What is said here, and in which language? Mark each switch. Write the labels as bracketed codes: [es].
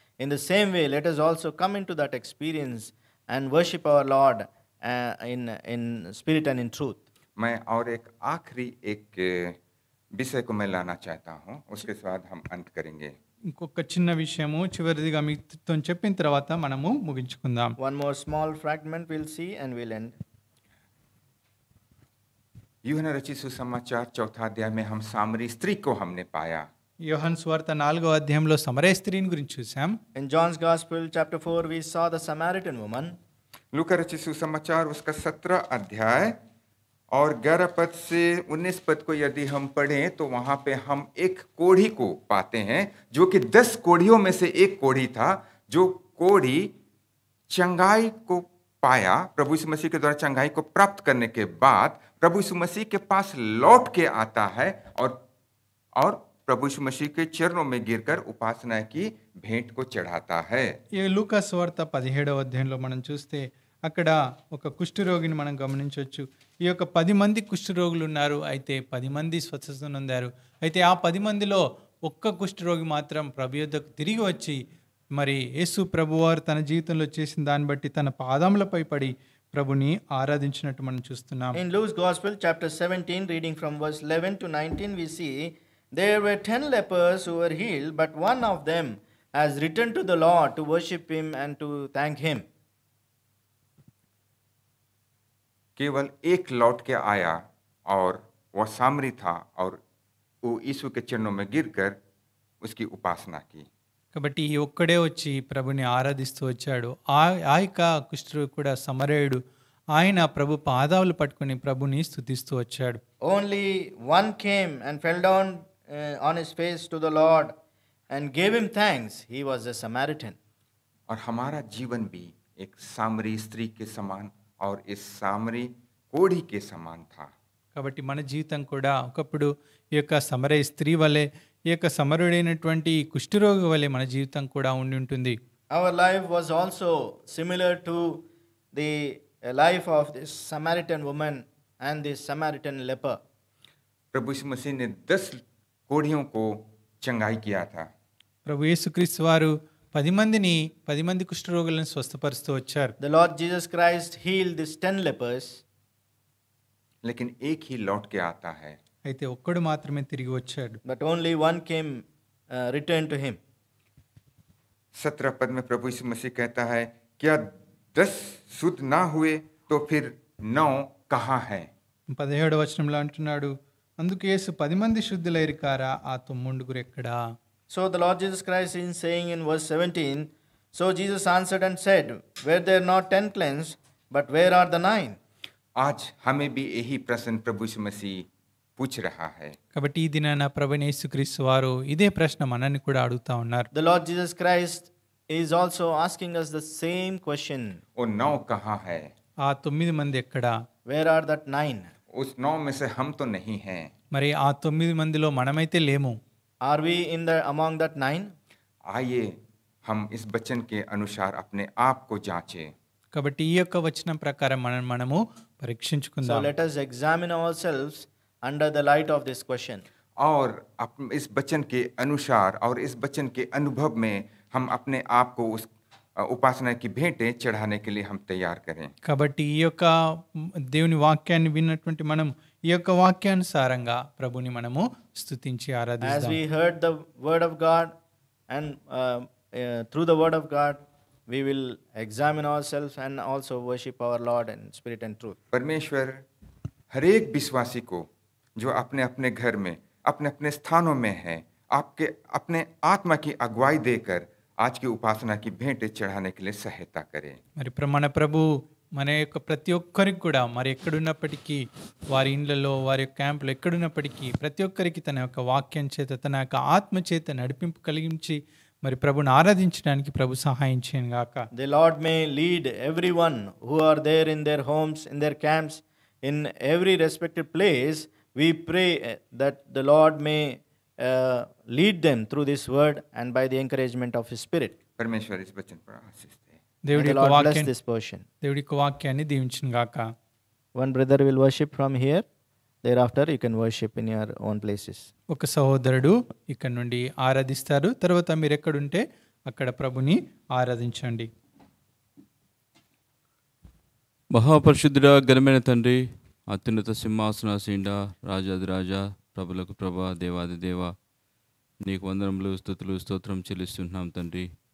[en] In the same way, let us also come into that experience and worship our Lord in spirit and in truth. [hi] मैं और एक आखिरी एक विषय को मैं लाना चाहता हूँ, उसके बाद हम अंत करेंगे. [te] ఇంకొక చిన్న విషయము చివరిదిగా మీతో చెప్పిన తర్వాత మనము ముగించుకుందాం. [en] One more small fragment we'll see and we'll end. [hi] यूहन्ना रचित सुसमाचार 4 अध्याय में हम सामरी स्त्री को हमने पाया. [te] యోహాను సువార్త 4వ అధ్యాయంలో సమరయ స్త్రీని గురించి చూసాం. [en] In John's Gospel, chapter 4, we saw the Samaritan woman. [hi] लूका रचित सुसमाचार उसका 17 अध्याय और 11 पद से 19 पद को यदि हम पढ़ें तो वहां पे हम एक कोढ़ी को पाते हैं, जो कि 10 कोढ़ियों में से एक कोढ़ी था, जो कोढ़ी चंगाई को पाया. प्रभु यीशु मसीह के द्वारा चंगाई को प्राप्त करने के बाद प्रभु यीशु मसीह के पास लौट के आता है और प्रभु यीशु मसीह के चरणों में गिरकर उपासना की भेंट को चढ़ाता है. [te] ఈ లూకా సువార్త 17వ అధ్యాయంలో మనం చూస్తే అక్కడ ఒక కుష్ఠరోగిని మనం గమనించవచ్చు. ఈ యొక్క 10 మంది కుష్ఠరోగులు ఉన్నారు, అయితే 10 మంది స్వస్థత పొందారు. అయితే ఆ 10 మందిలో ఒక్క కుష్ఠరోగి మాత్రం ప్రభు యొద్దకు తిరిగి వచ్చి మరి యేసు ప్రభువారు తన జీవితంలో చేసిన దాన్ని బట్టి తన పాదములపై పడి ప్రభుని ఆరాధించినట్టు మనం చూస్తున్నాం. [en] In Luke's Gospel, chapter 17, reading from verse 11 to 19, we see there were 10 lepers who were healed, but one of them has returned to the Lord to worship him and to thank him. [hi] केवल एक लौट के आया और वह सामरी था और वो यीशु के चरणों में गिरकर उसकी उपासना की. [te] కాబట్టి ఈ ఒక్కడే వచ్చి ప్రభుని ఆరాధిస్తూ వచ్చాడు. ఆ యొక్క కుష్ఠరోగి కూడా సమరయుడు, ఆయన ప్రభు పాదాలు పట్టుకుని ప్రభుని స్తుతిస్తూ వచ్చాడు. [en] Only one came and fell down on his face to the Lord and gave him thanks. He was a Samaritan. [hi] और हमारा जीवन भी एक सामरी स्त्री के समान और इस सामरी कोढ़ी के समान था. [te] కాబట్టి మన జీవితం కూడా ఒకప్పుడు ఈ యొక్క సమరయ స్త్రీ వలె, ఈ యొక్క సమరుడైనటువంటి ఈ కుష్ఠరోగి వలె మన జీవితం కూడా ఉండి ఉంటుంది. [en] Our life was also similar to the life of this Samaritan woman and this Samaritan leper. [hi] प्रभु यीशु मसीह ने 10 कोढ़ियों को चंगाई किया था, [te] ప్రభు యేసుక్రీస్తు వారు 10 మంది కుష్ఠరోగులను స్వస్థపరుస్తూ వచ్చారు. [en] The Lord Jesus Christ healed these 10 lepers, [hi] लेकिन एक ही लौट के आता है. [te] అయితే ఒక్కడు మాత్రమే తిరిగి వచ్చాడు. [en] but only one came, returned to him. [hi] 17 पद में प्रभु यीशु मसीह कहता है, क्या 10 शुद्ध ना हुए तो फिर 9 कहाँ है? [te] 17వ వచనంలో అంటున్నాడు, అందుకు యేసు 10 మంది శుద్ధులైరు కారా, ఆ 9 ఎక్కడా? [en] So the Lord Jesus Christ is saying in verse 17, so Jesus answered and said, were there not 10 cleansed, but where are the 9? [hi] आज हमें भी यही प्रश्न प्रभु यीशु मसीह पूछ रहा है. [te] కాబట్టి ఈ దినాన ప్రభువైన యేసుక్రీస్తు వారు ఇదే ప్రశ్న మనల్ని కూడా అడుగుతా ఉన్నారు. [en] The Lord Jesus Christ is also asking us the same question. [hi] वो 9 कहाँ है? [te] ఆ 9 మంది ఎక్కడా? [en] Where are that 9? [hi] उस 9 में से हम तो नहीं हैं. [te] మరి ఆ 9 మందిలో మనమైతే లేము. [en] Are we among that 9? [hi] आइए हम इस वचन के अनुसार अपने आप को जांचें. [te] కాబట్టి ఈ యొక్క వచనం ప్రకారం మనము [en] So [te] పరీక్షించుకుందాం. [en] let us examine ourselves under the light of this question. [hi] और इस वचन के अनुसार और इस वचन के अनुभव में हम अपने आप को उस उपासना की भेंटें चढ़ाने के लिए हम तैयार करें. [te] కాబట్టి ఈ యొక్క దేవుని వాక్యాన్ని విన్నటువంటి మనం ఈ యొక్క వాక్యానుసారంగా ప్రభుని మనము స్తుతించి [en] As [te] ఆరాధిస్తాం. [en] we heard the word of God and through the word of God, we will examine ourselves and also worship our Lord in spirit and truth. [hi] परमेश्वर हरेक विश्वासी को जो अपने अपने घर में अपने अपने स्थानों में है, आपके अपने आत्मा की अगुवाई देकर आज की उपासना की भेंटें चढ़ाने के लिए सहायता करें. [te] మరి మన ప్రభు మన యొక్క ప్రతి ఒక్కరికి కూడా మరి ఎక్కడున్నప్పటికీ వారి ఇండ్లలో వారి యొక్క క్యాంపులో ఎక్కడున్నప్పటికీ ప్రతి ఒక్కరికి తన యొక్క వాక్యం చేత తన యొక్క ఆత్మ చేత నడిపింపు కలిగించి మరి ప్రభుని ఆరాధించడానికి ప్రభు సహాయం చేయను గాక. [en] The Lord may lead everyone who are there in their homes, in their camps, in every respected place. We pray that the Lord may lead them through this word and by the encouragement of His Spirit. [hi] परमेश्वर इस वचन पर आशीष दे. [en] May [te] దేవుడి [en] the [te] యొక్క [en] Lord bless [te] వాక్యం [en] this portion. [te] దేవుడి యొక్క వాక్యాన్ని దీవించును గాక. [en] One brother will worship from here. Thereafter, you can worship in your own places. [te] ఒక సహోదరుడు ఇక్కడ నుండి ఆరాధిస్తారు. తర్వాత మీరు ఎక్కడుంటే అక్కడ ప్రభుని ఆరాధించండి. మహాపరిశుద్ధుడా, ఘనమైన తండ్రి, అత్యున్నత సింహాసనాసీనుడ, రాజాదిరాజా, ప్రభులకు ప్రభా, దేవాది దేవ, నీకు వందనములు, స్తుతులు, స్తోత్రం చెల్లిస్తుంటున్నాం తండ్రి.